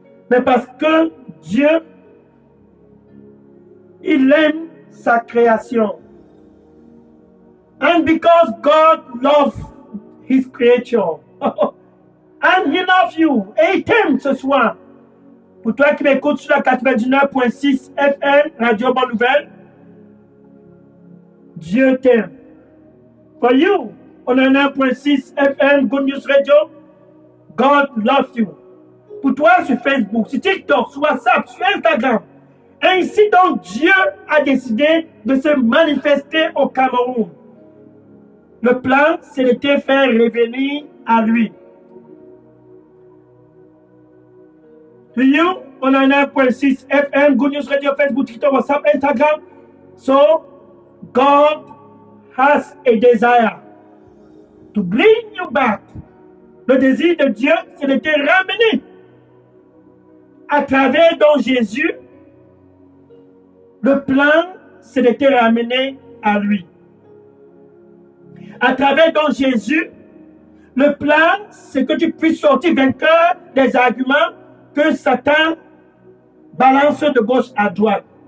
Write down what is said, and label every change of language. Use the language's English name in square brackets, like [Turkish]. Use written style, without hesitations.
[French] mais parce que Dieu, il aime sa création. [English] And because God loves his creature. And he loves you. [French] Et il t'aime ce soir. Pour toi qui m'écoutes sur la 99.6 FM, Radio Bonne Nouvelle, Dieu t'aime. [English] For you, on a 9.6 FM, Good News Radio, God loves you. [French] Pour toi sur Facebook, sur TikTok, sur WhatsApp, sur Instagram. Ainsi donc, Dieu a décidé de se manifester au Cameroun. Le plan, c'est de te faire revenir à lui. [English] To you, on a 9.6 FM, Good News Radio, Facebook, TikTok, WhatsApp, Instagram. So, God has a desire to bring you back. [French] Le désir de Dieu, c'est de te ramener à travers donc Jésus. Le plan, c'est de te ramener à lui. À travers donc Jésus, le plan, c'est que tu puisses sortir vainqueur des arguments que Satan balance de gauche à droite.